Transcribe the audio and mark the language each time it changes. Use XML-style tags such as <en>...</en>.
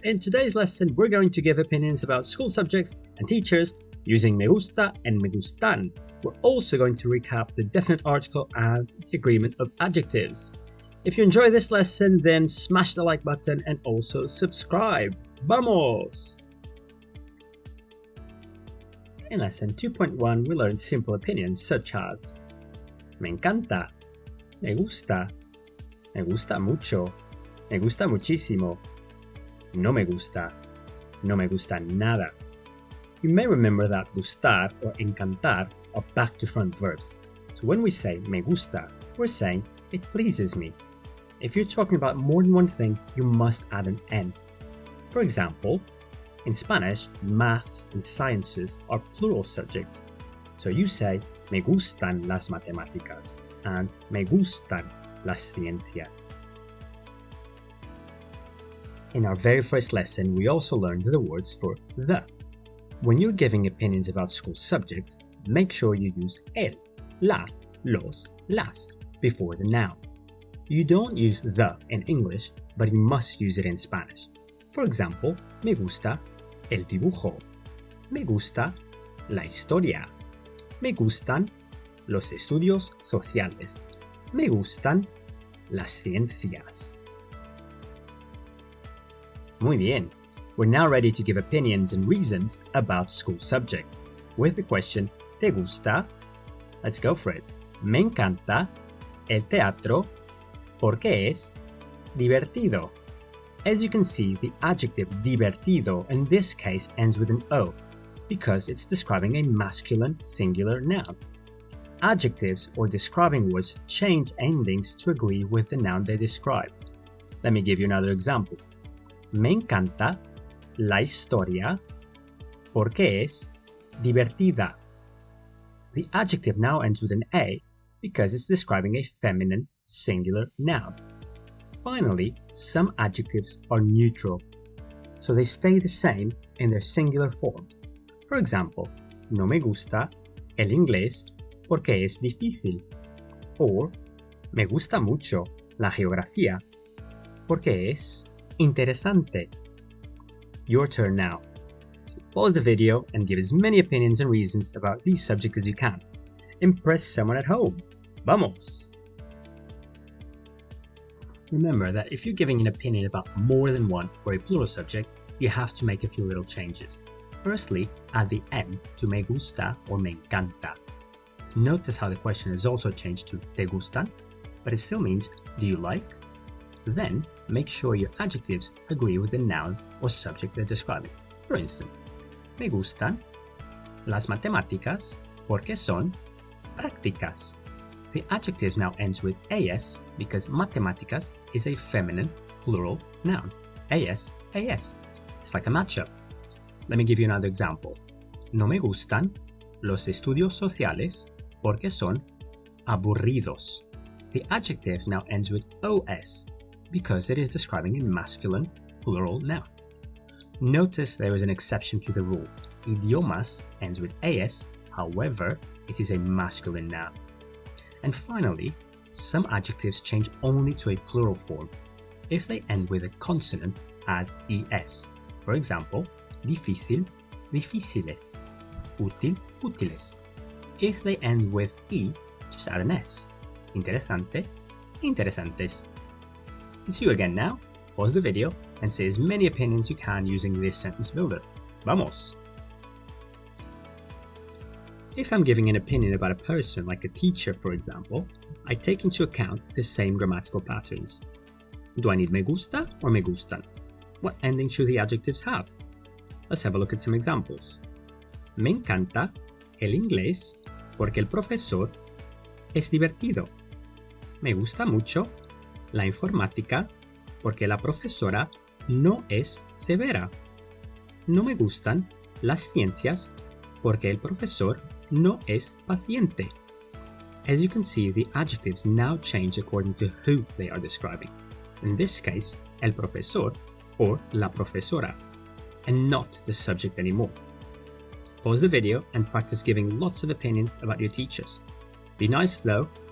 <en>In today's lesson, we're going to give opinions about school subjects and teachers using me gusta and me gustan. We're also going to recap the definite article and the agreement of adjectives. If you enjoy this lesson, then smash the like button and also subscribe.</en> <es>Vamos!</es> <en>In lesson 2.1, we learned simple opinions such as</en> <es>me encanta, me gusta mucho, me gusta muchísimo, no me gusta nada.</es> <en>You may remember that gustar or encantar are back-to-front verbs. So when we say me gusta, we're saying it pleases me. If you're talking about more than one thing, you must add an N. For example, in Spanish, maths and sciences are plural subjects. So you say</en> <es>me gustan las matemáticas and me gustan las ciencias.</es> <en>In our very first lesson, we also learned the words for the. When you're giving opinions about school subjects, make sure you use el, la, los, las before the noun. You don't use the in English, but you must use it in Spanish. For example,</en> <es>me gusta el dibujo, me gusta la historia, me gustan los estudios sociales, me gustan las ciencias. Muy bien.</es> <en>We're now ready to give opinions and reasons about school subjects. With the question, ¿te gusta? Let's go for it.</en> <es>Me encanta el teatro porque es divertido.</es> <en>As you can see, the adjective divertido in this case ends with an O because it's describing a masculine singular noun. Adjectives or describing words change endings to agree with the noun they describe. Let me give you another example.</en> <es>Me encanta la historia porque es divertida.</es> <en>The adjective now ends with an A because it's describing a feminine singular noun. Finally, some adjectives are neutral, so they stay the same in their singular form. For example,</en> <es>no me gusta el inglés porque es difícil.</es> <en>Or,</en> <es>me gusta mucho la geografía porque es interesante.</es> <en>Your turn now. Pause the video and give as many opinions and reasons about these subjects as you can. Impress someone at home. Vamos! Remember that if you're giving an opinion about more than one or a plural subject, you have to make a few little changes. Firstly, add the N to me gusta or me encanta. Notice how the question is also changed to te gustan, but it still means do you like? Then, make sure your adjectives agree with the noun or subject they're describing. For instance,</en> <es>me gustan las matemáticas porque son prácticas.</es> <en>The adjective now ends with as because matemáticas is a feminine plural noun. As. It's like a matchup. Let me give you another example.</en> <es>No me gustan los estudios sociales porque son aburridos.</es> <en>The adjective now ends with os because it is describing a masculine plural noun. Notice there is an exception to the rule. Idiomas ends with as, however, it is a masculine noun. And finally, some adjectives change only to a plural form if they end with a consonant as es. For example,</en> <es>difícil, difíciles, útil, útiles.</es> <en>If they end with e, just add an s. Interesante, interesantes. It's you again now. Pause the video and say as many opinions you can using this sentence builder. Vamos! If I'm giving an opinion about a person, like a teacher for example, I take into account the same grammatical patterns. Do I need me gusta or me gustan? What ending should the adjectives have? Let's have a look at some examples.</en> <es>Me encanta el inglés porque el profesor es divertido. Me gusta mucho la informática porque la profesora no es severa. No me gustan las ciencias porque el profesor no es paciente.</es> <en>As you can see, the adjectives now change according to who they are describing. In this case, el profesor or la profesora, and not the subject anymore. Pause the video and practice giving lots of opinions about your teachers. Be nice though.</en>